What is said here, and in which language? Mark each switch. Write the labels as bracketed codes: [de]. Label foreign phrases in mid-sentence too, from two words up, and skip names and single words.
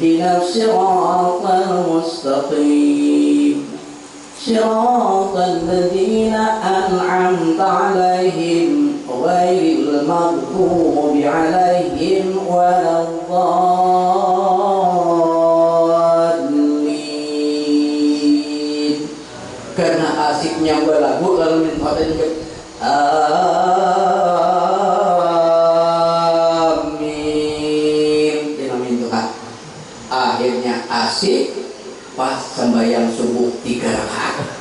[ar] اهدنا الصراط المستقيم صراط الذين أنعمت عليهم غير المغضوب عليهم ولا الضالين. [id] Karena asiknya berlagu lalu minta amin dengan Tuhan. Akhirnya asik pas sembahyang subuh 3 rakaat.